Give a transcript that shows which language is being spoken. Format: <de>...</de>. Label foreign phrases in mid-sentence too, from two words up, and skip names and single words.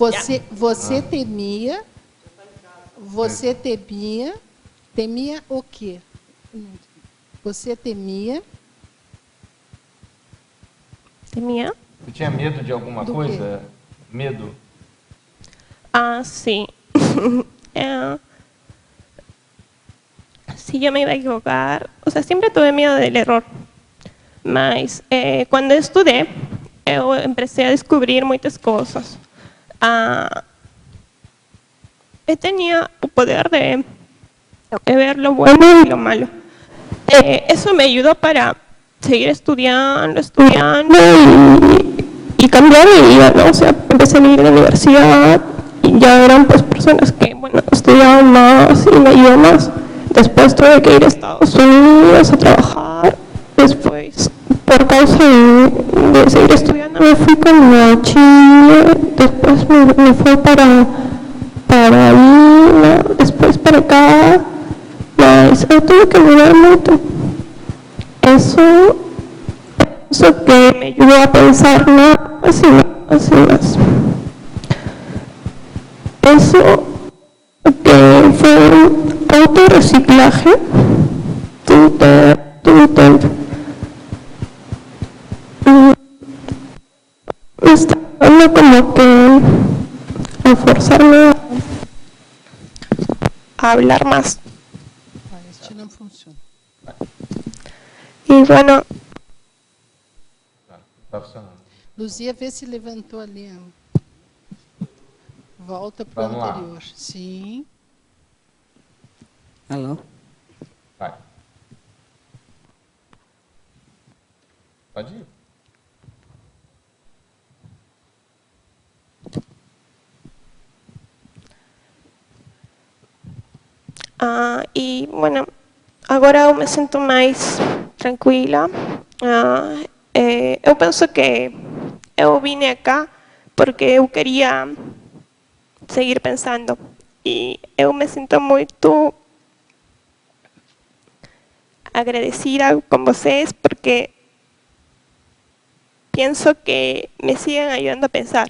<pt>Você temia o quê? Você temia? Temia? Você tinha medo de alguma coisa? Quê? Medo? Sim.</pt> <es>Si yo me iba a equivocar, o sea, siempre tuve miedo del error.</es> <pt>Mas quando eu estudei, eu comecei a descobrir muitas coisas. Eu tinha o poder de ver</pt> <es>lo bueno y lo malo. Eso me ayudó para seguir estudiando y cambiar mi vida, ¿no? O sea, empecé a ir a la universidad y ya eran pues personas que, bueno, estudiaban más y me ayudó más. Después tuve que ir a Estados Unidos a trabajar. Después, por causa de seguir estudiando, me fui a Chile. Después me fui para Lima. Después para acá.</es> <pt>Mas eu tuve que mudar muito.</pt> <es>eso que me ayudó a pensar así más. Eso que fue un autorreciclaje todo tiempo. Me está dando como que a forzarme a hablar más.</es> <pt>Este não funciona.</pt> <es>Y bueno.</es> <pt>Está funcionando. Luzia, vê se levantou ali. Volta para o anterior. Sim. Alô? Vai. Pode ir.</pt> <es>Y bueno,</es> <pt>agora eu me sinto mais tranquila. Eu penso que eu</pt> <es>vine acá</es> <pt>porque eu queria seguir pensando. E eu me sinto muito agradecida com vocês porque penso que me siguen ajudando a pensar.</pt>